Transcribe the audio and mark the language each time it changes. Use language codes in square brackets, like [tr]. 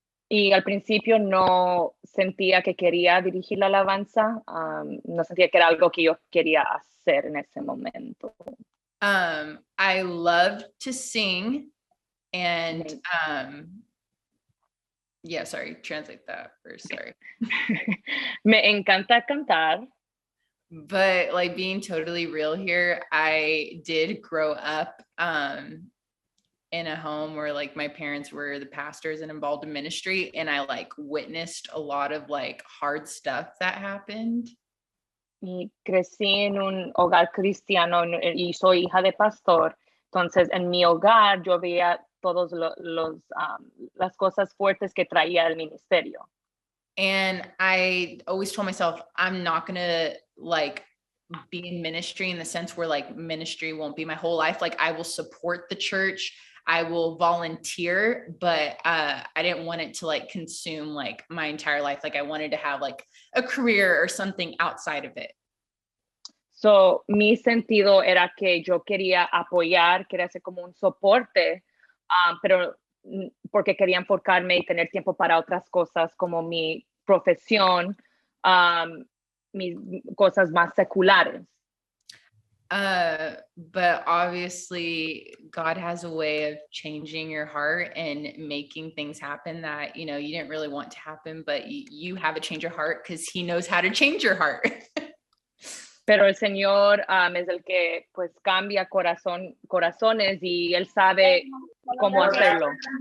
[es] Y al principio no sentía que quería dirigir la alabanza, no sentía que era algo que yo quería hacer en ese momento. [en] I loved to sing, and yeah, sorry, translate that first, sorry. [es] Me encanta cantar. [en] But like, being totally real here, I did grow up in a home where like my parents were the pastors and involved in ministry, and I like witnessed a lot of like hard stuff that happened. [es] Y crecí en un hogar cristiano y soy hija de pastor. Entonces, en mi hogar yo veía todos las cosas fuertes que traía el ministerio. [en] And I always told myself, I'm not gonna like be in ministry in the sense where like ministry won't be my whole life. Like I will support the church, I will volunteer, but I didn't want it to like consume like my entire life. Like I wanted to have like a career or something outside of it. [es] So, mi sentido era que yo quería apoyar, quería ser como un soporte, pero porque quería enfocarme y tener tiempo para otras cosas como mi profesión, mis cosas más seculares. [en] But obviously God has a way of changing your heart and making things happen that, you know, you didn't really want to happen, but you have a change of heart because he knows how to change your heart. [es] Pero el Señor es el que pues cambia corazones y él sabe cómo hacerlo.